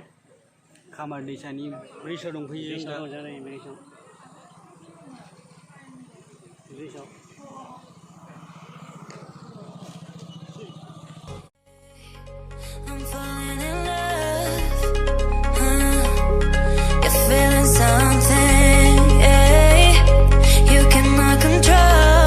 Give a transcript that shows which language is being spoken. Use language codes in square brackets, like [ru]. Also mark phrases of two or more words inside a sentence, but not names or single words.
[brx] खामार दैसानि ब्रिजआव दंफैयो जों दा जानाय ब्रिजआव [en] I'm falling in love. You're feeling something, yeah. You cannot control.